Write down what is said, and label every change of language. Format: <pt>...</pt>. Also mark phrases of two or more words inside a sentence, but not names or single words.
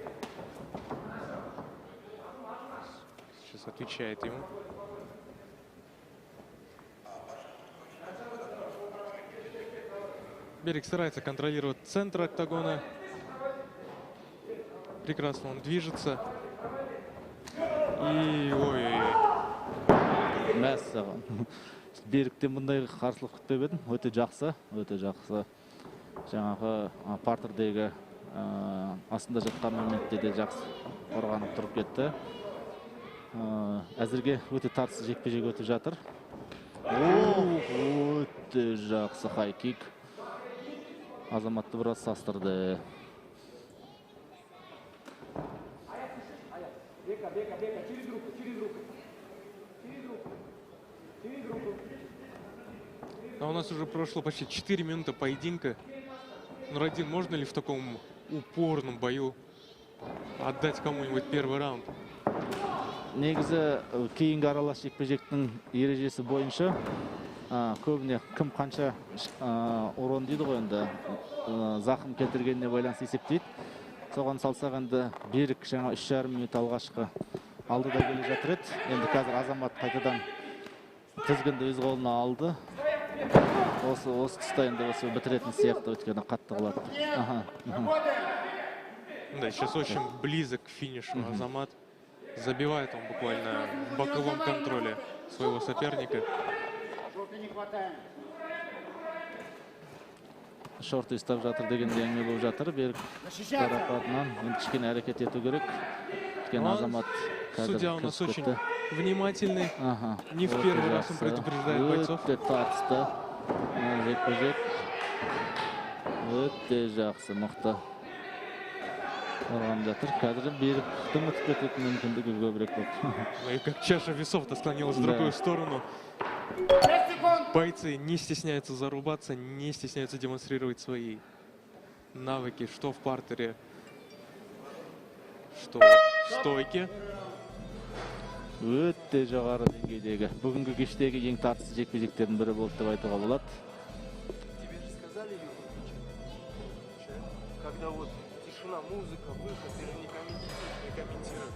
<ru>Сейчас отвечает ему. Берег старается контролировать центр октагона. Прекрасно он движется. И ой-ой-ой.</ru> <kk>Мәссаған. Беріктен бұндай қарсылық күтпеп едім. Өте жақсы. Жаңағы партердегі астында жатқан моментте де жақсы қорғанып тұрып кетті. Әзірге өте тартысты жекпе-жек өтіп жатыр. Өте жақсы хай-кик. Азаматты біраз састырды.</kk> <ru>А у нас уже прошло почти 4 минуты поединка. Ну, Радин, можно ли в таком упорном бою отдать кому-нибудь первый раунд?</ru> <kk>Негізі кейінгі аралас жекпе-жектің ережесі бойынша көбіне кім қанша урон дейді ғой, енді зақым келтіргеніне байланысты есептейді. Соған салсақ енді Берік жаңа 3,5 минут алғашқы алдыда келе жатыр еді. Енді қазір Азамат қайтадан тізгінді өз қолына алды. Осы тұста енді осы бітіретін сияқты, өткені қатты қылады.</kk> <ru>Да, сейчас очень близок к финишу Азамат. Забивает он буквально в боковом контроле своего соперника.</ru> <kk>Шорты ұстап жатыр дегенде әңгіме болып жатыр. Берік тарапатынан енді кішкене әрекет ету керек.</kk> <ru>Азамат судья у нас очень внимательный. Не в первый раз он предупреждает бойцов.</ru> <kk>Өте тартысты. Жекпе-жек. Өте жақсы, мықты. Орған жатыр. Қазір Беріктің ұтып кететін мүмкіндігі көбірек болды.</kk> <ru>Ну и как чаша весов-то склонилась в другую сторону. Бойцы не стесняются зарубаться, не стесняются демонстрировать свои навыки, что в партере, что в стойке.</ru> <kk>Өте жоғары деңгейдегі. Бүгінгі кештегі ең тартысты жекпе-жектердің бірі болды деп айтуға болады.</kk> <ru>Тебе же сказали, когда вот тишина, музыка, выход, ты же не комментируешь.</ru>